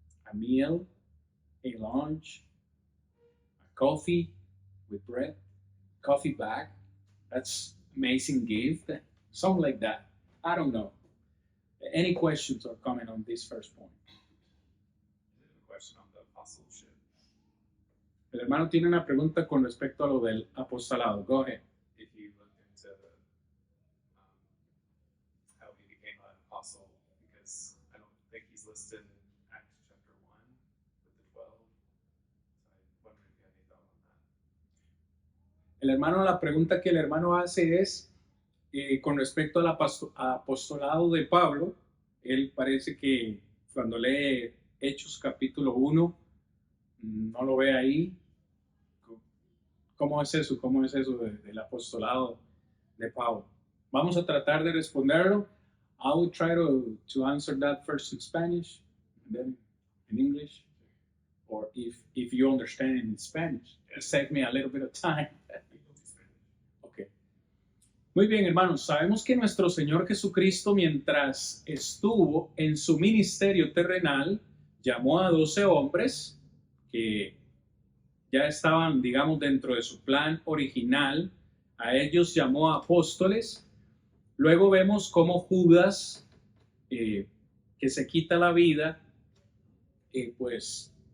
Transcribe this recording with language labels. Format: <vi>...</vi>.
<en>A meal, a lunch, a coffee with bread, coffee bag. That's amazing gift. Something like that. I don't know. Any questions or comment on this first point? A question on the apostleship.</en> <es>El hermano tiene una pregunta con respecto a lo del apostolado.</es> <en>Go ahead. If you look into how he became an apostle, because I don't think he's listed in Acts chapter 1 with the 12. So I wonder if you have any thought on that.</en> <es>El hermano, la pregunta que el hermano hace es con respecto al apostolado de Pablo. Él parece que cuando lee Hechos capítulo 1, no lo ve ahí. ¿Cómo es eso? ¿Cómo es eso del apostolado de Pablo? Vamos a tratar de responderlo.</es> <en>I will try to answer that first in Spanish, and then in English, or if you understand it in Spanish. It saved me a little bit of time.</en> <es>Okay. Muy bien, hermanos. Sabemos que nuestro Señor Jesucristo, mientras estuvo en su ministerio terrenal, llamó a 12 hombres que ya estaban, digamos, dentro de su plan original. A ellos llamó apóstoles. Luego vemos cómo Judas, que se quita la vida, pues</es>